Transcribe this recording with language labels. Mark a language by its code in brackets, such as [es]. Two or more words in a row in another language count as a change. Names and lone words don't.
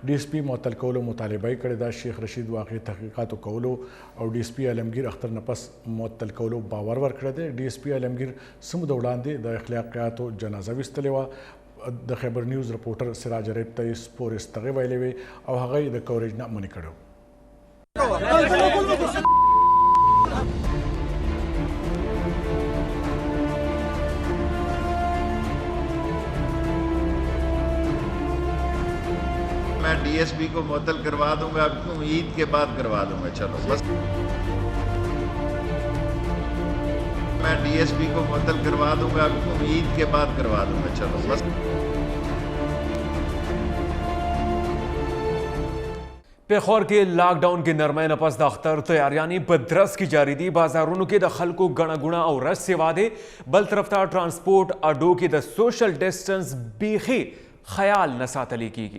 [ps] ډي اس پی معطل کولو مطالبه یې کړې ده. شیخ رشید واقعي تحقیقاتو کولو او ډي اس پی علمگیر اختر نه پس معطل کولو باور ورکړی دی. ډي اس پی علمگیر سمو د وړاندې د اخلاقیاتو جنازه ویستلې وه. د خیبر نیوز رپورټر سراج ریب ته یې سپورې ستغې ویلې وې او هغه یې د کوریج نه منع کړی. [ur] میں DSP کو معطل کروا دوں گا، عید کے بعد کروا دوں گا. چلو بس میں DSP کو معطل کروا دوں گا، عید کے بعد کروا دوں گا. چلو بس [ps] پیښور کې لاک ډاون کې نرمۍ نه پس د اختر تیاریانې په درس کې جاری دي. بازارونو کې د خلکو ګڼه ګوڼه او رش سیوا دی. بل طرف ته ټرانسپورټ اډو کې د سوشل ډسټنس بیخي خیال نه ساتلی کیږي.